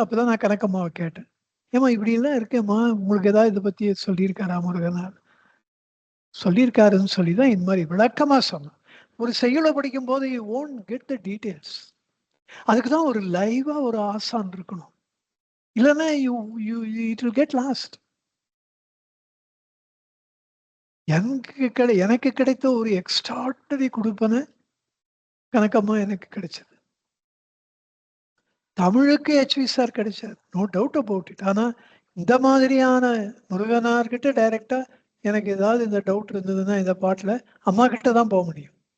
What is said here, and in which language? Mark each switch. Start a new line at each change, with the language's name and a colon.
Tamil: அப்பதான் நான் கனக்கம்மாவை கேட்டேன், ஏமா இப்படி எல்லாம் இருக்கேம்மா, உங்களுக்கு ஏதாவது இதை பத்தி சொல்லியிருக்காரா முருகனார்? சொல்லியிருக்காருன்னு சொல்லிதான் இந்த மாதிரி விளக்கமா சொன்னேன். ஒரு செய்யுளை படிக்கும் போது
English: You won't get the details.
Tamil: அதுக்குதான் ஒரு லைவா ஒரு ஆசான் இருக்கணும்.
English: இல்லைன்னா it will get lost.
Tamil: எனக்கு கிடைத்த ஒரு எக்ஸ்ட்ராடனரி கொடுப்பன கணக்கம்மா எனக்கு கிடைச்சது. தமிழுக்கு HV sir கிடைச்சார்,
English: No doubt about it.
Tamil: ஆனா இந்த மாதிரியான முருகனார்கிட்ட டைரக்டா எனக்கு ஏதாவது இந்த டவுட் இருந்ததுன்னா இந்த பாட்டுல அம்மா கிட்ட தான் போக முடியும்.